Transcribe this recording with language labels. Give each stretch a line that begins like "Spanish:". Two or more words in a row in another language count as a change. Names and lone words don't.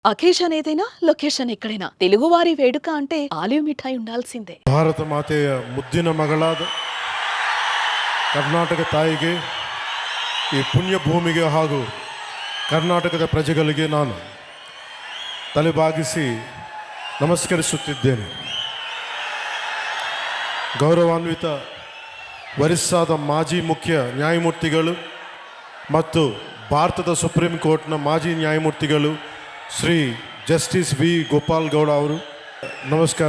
Telugu: అకేషన్ ఏదైనా లొకేషన్ ఎక్కడైనా తెలుగువారి వేడుక అంటే ఆలివ్ మిఠాయి ఉండాల్సిందే.
Kannada: ಭಾರತ ಮಾತೆಯ ಮುದ್ದಿನ ಮಗಳಾದ ಕರ್ನಾಟಕ ತಾಯಿಗೆ, ಈ ಪುಣ್ಯ ಭೂಮಿಗೆ ಹಾಗೂ ಕರ್ನಾಟಕದ ಪ್ರಜೆಗಳಿಗೆ ನಾನು ತಲೆಬಾಗಿಸಿ ನಮಸ್ಕರಿಸುತ್ತಿದ್ದೇನೆ. ಗೌರವಾನ್ವಿತ ಒರಿಸ್ಸಾದ ಮಾಜಿ ಮುಖ್ಯ ನ್ಯಾಯಮೂರ್ತಿಗಳು ಮತ್ತು ಭಾರತದ ಸುಪ್ರೀಂ ಕೋರ್ಟ್ನ ಮಾಜಿ ನ್ಯಾಯಮೂರ್ತಿಗಳು ಶ್ರೀ ಜಸ್ಟಿಸ್ ವಿ ಗೋಪಾಲ್ ಗೌಡ ಅವರು, ನಮಸ್ಕಾರ.